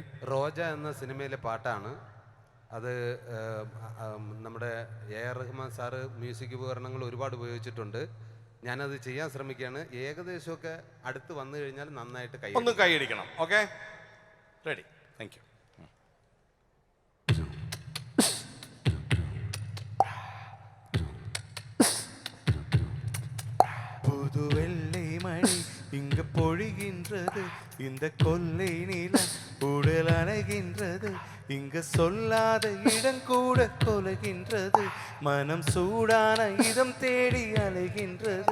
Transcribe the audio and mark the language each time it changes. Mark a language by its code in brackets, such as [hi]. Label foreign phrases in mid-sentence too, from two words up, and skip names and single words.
[ml] റോജ എന്ന സിനിമയിലെ പാട്ടാണ് അത്. നമ്മുടെ AR റഹ്മാൻ സാറ് മ്യൂസിക് ഉപകരണങ്ങൾ ഒരുപാട് ഉപയോഗിച്ചിട്ടുണ്ട്. ഞാനത് ചെയ്യാൻ ശ്രമിക്കുകയാണ്. ഏകദേശമൊക്കെ അടുത്ത് വന്നു കഴിഞ്ഞാൽ നന്നായിട്ട് ഒന്ന് കൈയടിക്കണം. ഓക്കെ, റെഡി? [en] thank you. [ta] புது வெள்ளை மழை இங்க பொழிகின்றது, இந்த கொல்லை நிலம் உடல் அணைகின்றது, இங்க சொல்லாத இடம் கூட கொலைகின்றது, மனம் சூடான இதம் தேடி அலைகின்றது.